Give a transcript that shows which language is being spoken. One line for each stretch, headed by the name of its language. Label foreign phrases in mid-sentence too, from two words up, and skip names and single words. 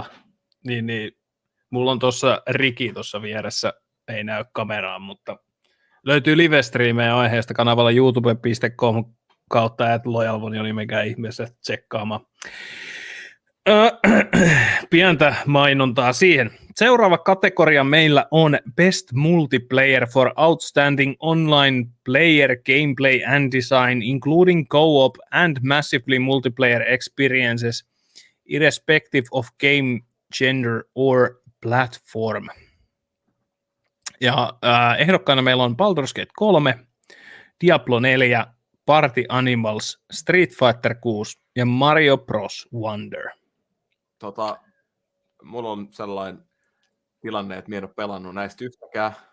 Finnish: Niin, mulla on tuossa Riki tuossa vieressä, ei näy kameraan, mutta löytyy live-striimejä aiheesta kanavalla youtube.com kautta @lojalvoni oli mikä ihmeessä tsekkaamaan. Pientä mainontaa siihen. Seuraava kategoria meillä on
English: Best Multiplayer for Outstanding Online Player Gameplay and Design, including co-op and massively multiplayer experiences, irrespective of game, gender or platform.
Finnish: Ja ehdokkaana meillä on Baldur's Gate 3, Diablo 4, Party Animals, Street Fighter 6 ja Mario Bros. Wonder. Mulla on sellainen tilanne, että mä en ole pelannut näistä yhtäkään.